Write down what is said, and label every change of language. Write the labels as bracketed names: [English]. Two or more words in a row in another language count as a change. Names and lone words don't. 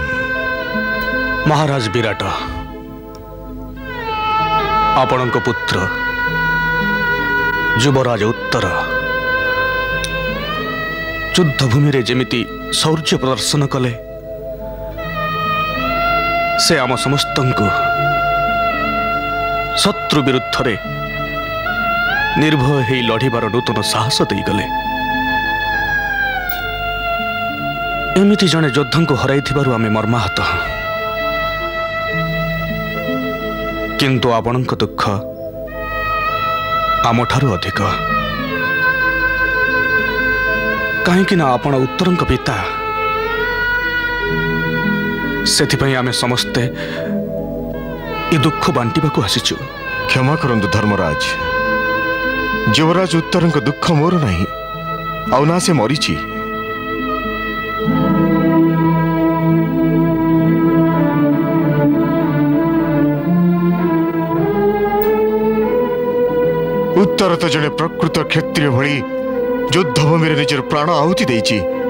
[Odia] ମହାରାଜ ବିରାଟ। ଆପଣଙ୍କ ପୁତ୍ର ଯୁବରାଜ ଉତ୍ତର ଯୁଦ୍ଧଭୂମି ରେ ଯେମିତି ଶୌର୍ଯ୍ୟ ପ୍ରଦର୍ଶନ କଲେ ସେ ଆମ ସମସ୍ତ ଶତ୍ରୁ ବିରୁଦ୍ଧ ନିର୍ଭୟ ହେଇ ଲଢ଼ିବାର ନୂତନ ସାହସ ଦେଇଗଲେ। ଏମିତି ଜଡ଼େ ଯୋଦ୍ଧା କୁ ହରାଇ ଆମେ ମର୍ମାହତ, କିନ୍ତୁ ଆପଣଙ୍କ ଦୁଃଖ ଆମଠାରୁ ଅଧିକ। କହିଁ ଆପଣ ଉତ୍ତରଙ୍କ ପିତା, ସେଥିପାଇଁ ଆମେ ସମସ୍ତେ ଏ ଦୁଃଖ ବାଣ୍ଟିବା କୁ ଆସିଛୁ। କ୍ଷମା କରନ୍ତୁ ଧର୍ମରାଜ, ଯୁବରାଜ ଉତ୍ତରଙ୍କ ଦୁଃଖ ମୋର ନାହିଁ, ଆଉ ନା ସେ ମରିଛି। ଉତ୍ତର ତ ଜଡ଼େ ପ୍ରକୃତ କ୍ଷତ୍ରିୟ ଭଳି ଯୁଦ୍ଧଭୂମି ନିଜର ପ୍ରାଣ ଆହୁତି ଦେଇଛି।